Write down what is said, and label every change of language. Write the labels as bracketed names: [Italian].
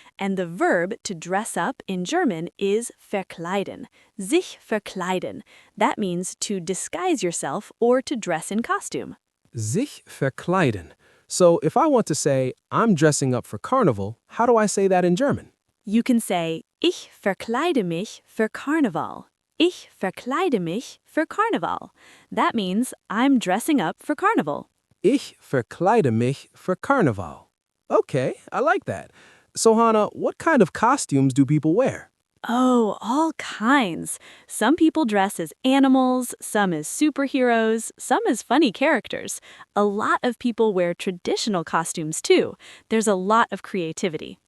[English] And the verb to dress up in German is verkleiden. [German] Sich verkleiden. [English] That means to disguise yourself or to dress in costume. [German] Sich verkleiden. [English] So if I want to say, I'm dressing up for Carnival, how do I say that in German? You can say, [German] Ich verkleide mich für Karneval. Ich verkleide mich für Karneval. [English] That means I'm dressing up for Carnival. [German] Ich verkleide mich für Karneval. [English] Okay, I like that. So Hannah, what kind of costumes do people wear? Oh, all kinds. Some people dress as animals, some as superheroes, some as funny characters. A lot of people wear traditional costumes too. There's a lot of creativity.